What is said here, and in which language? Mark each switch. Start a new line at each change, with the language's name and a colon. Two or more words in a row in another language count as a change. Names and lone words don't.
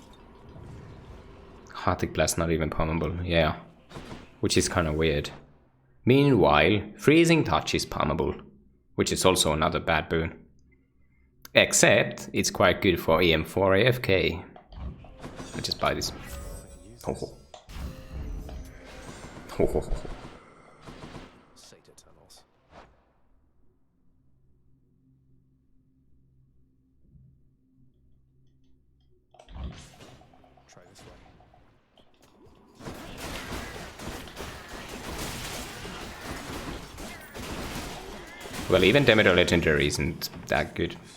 English: Arctic Blast not even pummable, yeah. Which is kind of weird. Meanwhile, Freezing Touch is pummable, which is also another bad boon. Except, it's quite good for EM4 AFK. I just buy this. Ho ho. Ho ho ho. Satyr tunnels. Try this way. Well, even Demeter Legendary isn't that good.